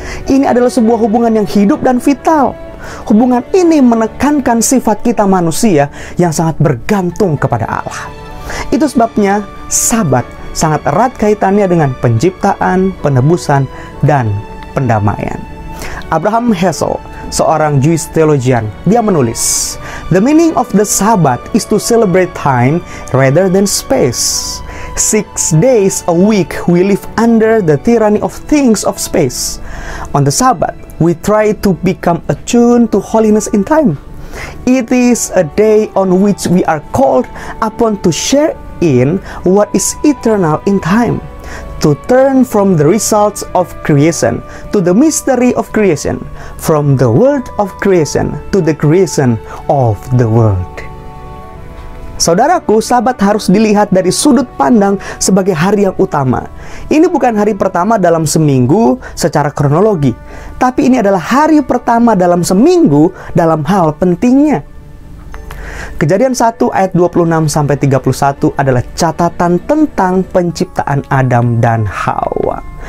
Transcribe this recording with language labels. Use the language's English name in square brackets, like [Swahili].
[Indonesian] Ini adalah sebuah hubungan yang hidup dan vital. Hubungan ini menekankan sifat kita manusia yang sangat bergantung kepada Allah. Itu sebabnya Sabat sangat erat kaitannya dengan penciptaan, penebusan, dan pendamaian. [English] Abraham Heschel, [Indonesian] seorang [English] Jewish theologian, [Indonesian] dia menulis, [English] "The meaning of the Sabbath is to celebrate time rather than space. 6 days a week we live under the tyranny of things of space. On the Sabbath, we try to become attuned to holiness in time. It is a day on which we are called upon to share in what is eternal in time, to turn from the results of creation to the mystery of creation, from the world of creation to the creation of the world." [Indonesian] Saudaraku, Sabat harus dilihat dari sudut pandang sebagai hari yang utama. Ini bukan hari pertama dalam seminggu secara kronologi, tapi ini adalah hari pertama dalam seminggu dalam hal pentingnya. Kejadian 1 ayat 26-31 adalah catatan tentang penciptaan Adam dan Hawa.